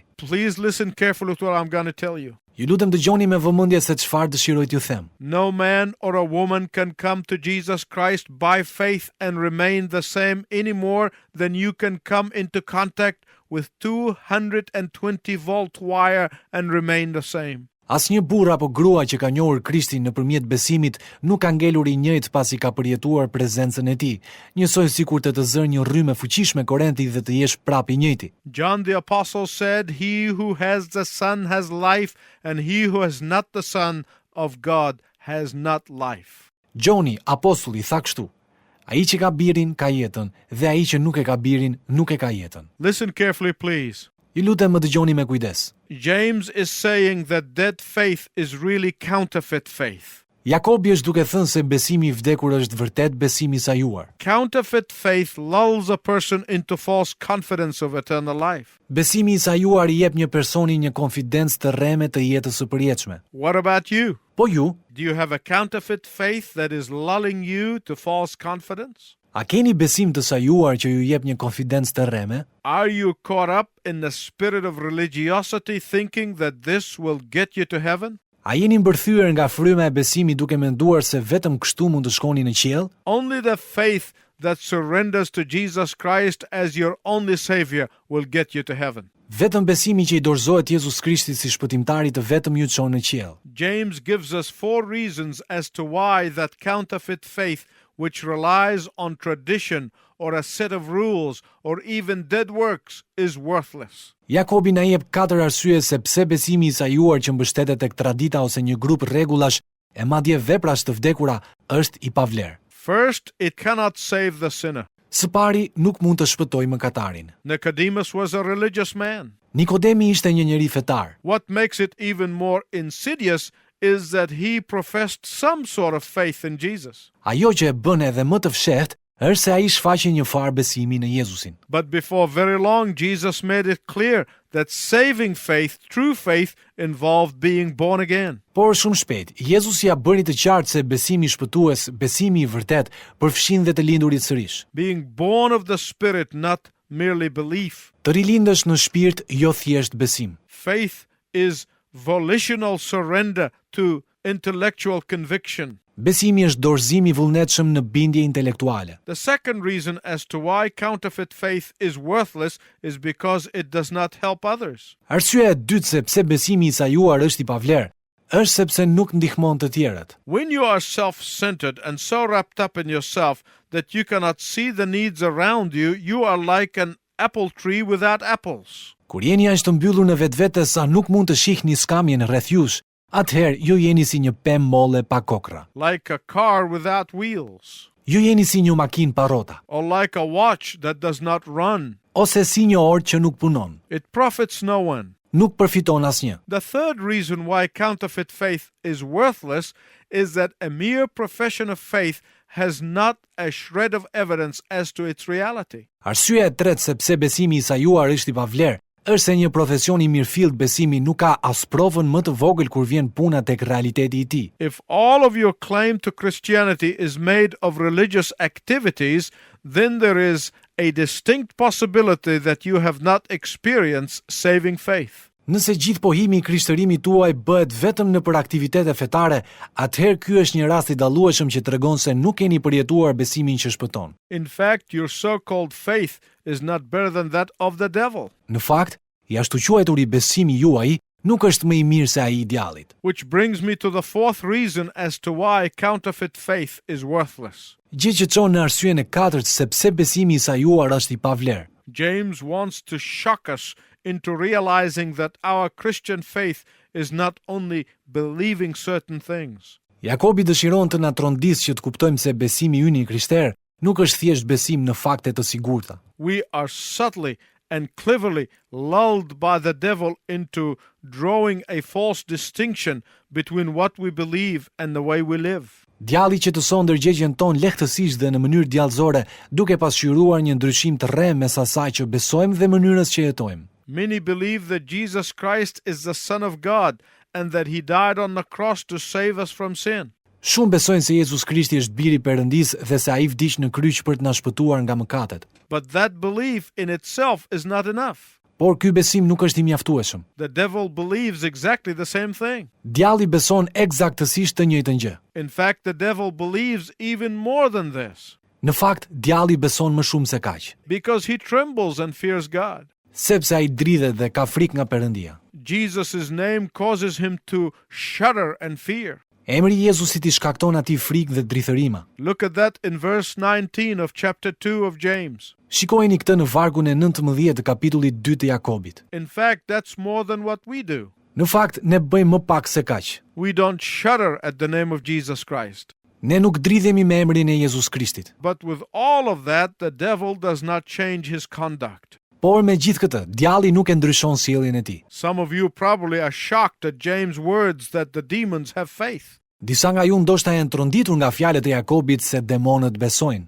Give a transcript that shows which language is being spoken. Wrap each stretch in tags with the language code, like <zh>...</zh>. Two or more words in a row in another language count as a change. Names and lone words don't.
<en>Please listen carefully to what I'm going to tell you.</en> <sq>Ju lutem dëgjoni me vëmendje se çfarë dëshiroj t'ju them.</sq> <en>No man or a woman can come to Jesus Christ by faith and remain the same any more than you can come into contact with 220-volt wire and remain the same.</en> <sq>Asnjë burr apo grua që ka njohur Krishtin nëpërmjet besimit nuk ka ngelur i njëjtë pasi ka përjetuar prezencën e tij, njësoj sikur të zërë një rrymë fuqishme korrenti dhe të jesh prapë i njëjti.</sq> <en>John the Apostle said, "He who has the Son has life, and he who has not the Son of God has not life."</en> <sq>Gjoni, apostulli, tha kështu: ai që ka birin ka jetën, dhe ai që nuk e ka birin nuk e ka jetën.</sq> <en>Listen carefully, please.</en> <sq>Ju lutem më dëgjoni me kujdes.</sq> <en>James is saying that dead faith is really counterfeit faith.</en> <sq>Jakobi është duke thënë se besimi i vdekur është vërtet besimi i sajuar.</sq> <en>Counterfeit faith lulls a person into false confidence of eternal life.</en> <sq>Besimi i sajuar i jep një personi një konfidencë të rreme të jetës së përjetshme.</sq> <en>What about you?</en> <sq>Po ju,</sq> <en>Do you have a counterfeit faith that is lulling you to false confidence?</en> <sq>a keni besim të sajuar që ju jep një konfidencë të rreme?</sq> <en>Are you caught up in the spirit of religiosity thinking that this will get you to heaven?</en> <sq>A jeni mbërthyer nga fryma e besimit duke menduar se vetëm kështu mund të shkoni në qiell?</sq> <en>Only the faith that surrenders to Jesus Christ as your only Savior will get you to heaven.</en> <sq>Vetëm besimi që i dorëzohet Jezus Krishtit si shpëtimtari të vetëm ju çon në qiell.</sq> <en>James gives us 4 reasons as to why that counterfeit faith, which relies on tradition or a set of rules or even dead works, is worthless.</en> <sq>Jakobi na jep 4 arsye se pse besimi i sajuar që mbështetet tek tradita ose një grup rregullash e madje veprash të vdekura është i pavlerë.</sq> <en>First, it cannot save the sinner.</en> <sq>Së pari, nuk mund të shpëtojë mëkatarin.</sq> <en>Nicodemus was a religious man.</en> <sq>Nikodemi ishte një njeri fetar.</sq> <en>What makes it even more insidious is that he professed some sort of faith in Jesus.</en> <sq>Ajo që e bën edhe më të fshehtë është se ai shfaqe një farë besimi në Jezusin.</sq> <en>But before very long, Jesus made it clear that saving faith, true faith, involved being born again.</en> <sq>Por shumë shpejt, Jezusi ja bëri të qartë se besimi shpëtues, besimi i vërtet, përfshin dhe të lindurit sërish.</sq> <en>Being born of the Spirit, not merely belief.</en> <sq>Të rilindësh në shpirt, jo thjesht besim.</sq> <en>Faith is volitional surrender to intellectual conviction.</en> <sq>Besimi është dorëzim i vullnetshëm në bindje intelektuale.</sq> <en>The second reason as to why counterfeit faith is worthless is because it does not help others.</en> <sq>Arsyeja e dytë se pse besimi i sajuar është i pavlerë, është sepse nuk ndihmon të tjerët.</sq> <en>When you are self-centered and so wrapped up in yourself that you cannot see the needs around you, you are like an apple tree without apples.</en> <sq>Kur jeni aq të mbyllur në vetvete sa nuk mund të shihni skamjen rreth jush, atëherë ju jeni si një pemë molle pa kokra.</sq> <en>Like a car without wheels.</en> <sq>Ju jeni si një makinë pa rrota,</sq> <en>Or like a watch that does not run.</en> <sq>ose si një orë që nuk punon,</sq> <en>It profits no one.</en> <sq>nuk përfiton asnjë.</sq> <en>The third reason why counterfeit faith is worthless is that a mere profession of faith has not a shred of evidence as to its reality.</en> <sq>Arsyeja e tretë se pse besimi i sajuar është i pavlerë, është se një profesion i mirëfillt besimi nuk ka as provën më të vogël kur vjen puna tek realiteti i tij.</sq> <en>If all of your claim to Christianity is made of religious activities, then there is a distinct possibility that you have not experienced saving faith.</en> <sq>Nëse gjithë pohimi i krishtërimit tuaj bëhet vetëm nëpër aktivitete fetare, atëherë ky është një rast i dallueshëm që tregon se nuk keni përjetuar besimin që shpëton.</sq> <en>In fact, your so-called faith is not better than that of the devil.</en> <sq>Në fakt, i ashtu quajturi besimi juaj nuk është më i mirë se ai i djallit.</sq> <en>Which brings me to the fourth reason as to why counterfeit faith is worthless.</en> <sq>Gjë që çon në arsyeën e katërt se pse besimi i sajuar është i pavlerë.</sq> <en>James wants to shock us into realizing that our Christian faith is not only believing certain things.</en> <sq>Jakobi dëshiron të na trondisë që të kuptojmë se besimi ynë i krishterë nuk është thjesht besim në fakte të sigurta.</sq> <en>We are subtly and cleverly lulled by the devil into drawing a false distinction between what we believe and the way we live.</en> <sq>Djalli që tëson ndërgjegjen tonë lehtësisht dhe në mënyrë djallëzore, duke pasqyruar një ndryshim të rrem mes asaj që besojmë dhe mënyrës që jetojmë.</sq> <en>Many believe that Jesus Christ is the Son of God and that he died on the cross to save us from sin.</en> <sq>Shumë besojnë se Jezus Krishti është biri i Perëndisë dhe se ai vdiq në kryq për të na shpëtuar nga mëkatet.</sq> <en>But that belief in itself is not enough.</en> <sq>Por ky besim nuk është i mjaftueshëm.</sq> <en>The devil believes exactly the same thing.</en> <sq>Djalli beson eksaktësisht të njëjtën gjë.</sq> <en>In fact, the devil believes even more than this</en> <sq>Në fakt, djalli beson më shumë se kaq,</sq> <en>because he trembles and fears God.</en> <sq>sepse ai dridhet dhe ka frikë nga Perëndia.</sq> <en>Jesus' name causes him to shudder and fear.</en> <sq>Emri i Jezusit I shkakton atij frikë dhe drithërima.</sq> <en>Look at that in verse 19 of chapter 2 of James.</en> <sq>Shikojeni këtë në vargun e 19 të kapitullit 2 të Jakobit.</sq> <en>In fact, that's more than what we do.</en> <sq>Në fakt, ne bëjmë më pak se kaq.</sq> <en>We don't shudder at the name of Jesus Christ.</en> <sq>Ne nuk dridhemi me emrin e Jezus Krishtit.</sq> <en>But with all of that, the devil does not change his conduct.</en> <sq>Por me gjithë këtë, djalli nuk e ndryshon sjelljen e tij.</sq> <en>Some of you probably are shocked at James' words that the demons have faith.</en> <sq>Disa nga ju ndoshta janë tronditur nga fjalët e Jakobit se demonët besojnë.</sq>